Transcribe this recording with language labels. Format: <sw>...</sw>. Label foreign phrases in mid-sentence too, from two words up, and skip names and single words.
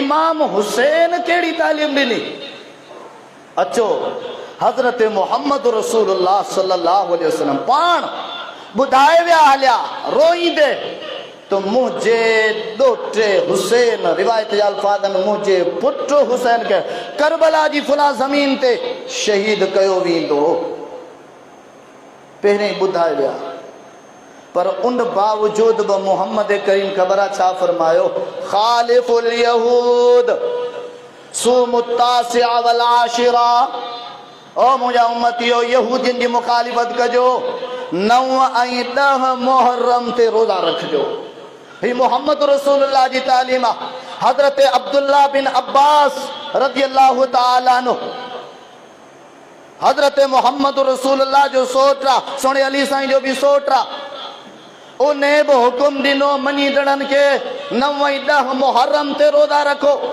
<sd>इमाम हुसैन कहिड़ी तालीम ॾिनी? अचो, हज़रत मोहम्मद रसूलुल्लाह</sd> <ar>صلى الله عليه وسلم</ar> <sd>पाण ॿुधाए विया हलिया रोईंदे तो मुझे ॾोटे हुसैन, रिवायत जा अल्फाज़ में मुझे पुट हुसैन के करबला जी फुला ज़मीन ते शहीद कयो वेंदो, पहिरें ॿुधाए विया। पर उन बावजूद बि मोहम्मद करीम ख़बर आहे छा फरमायो?</sd> <ar>خالفوا اليهود صوموا التاسع والعاشر.</ar> <sd>ओ मुंहिंजा उम्मतियो, यहूदियुनि जी मुखालिफ़त कजो, 9 ऐं 10 मुहर्रम ते रोज़ा रखिजो। ही मोहम्मद रसूलुल्लाह जी तालीम आहे। हज़रत अब्दुल्लाह बिन अब्बास</sd> <ar>رضي الله تعالى عنه,</ar> <sd>हज़रत मोहम्मद रसूलुल्लाह जो सोटरा, सोणे अली साईं जो बि सोटरा, उन बि हुकुम ॾिनो मञीदड़नि खे 9 ऐं 10 मुहर्रम ते रोज़ा रखो।</sd>